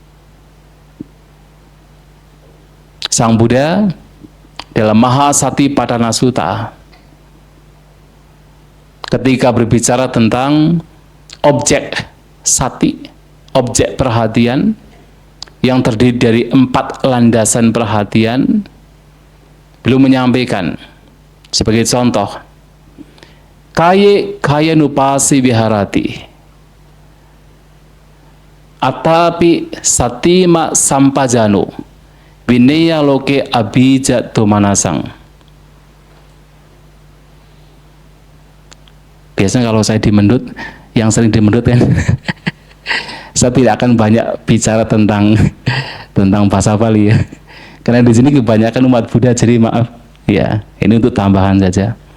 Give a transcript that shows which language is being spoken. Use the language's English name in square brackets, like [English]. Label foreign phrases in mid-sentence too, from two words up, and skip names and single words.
[Indonesian] Sang Buddha dalam Mahasatipatthana Sutta ketika berbicara tentang objek sati, objek perhatian yang terdiri dari 4 landasan perhatian, beliau menyampaikan sebagai contoh, [Pali] kaya nupasi viharati atapi satima sampajano vineya loke abija tumanasang. [Indonesian] Biasanya kalau saya di Mendut, yang sering di Mendut kan, saya tidak akan banyak bicara tentang bahasa Bali ya. Karena di sini kebanyakan umat Buddha, jadi maaf ya, ini untuk tambahan saja.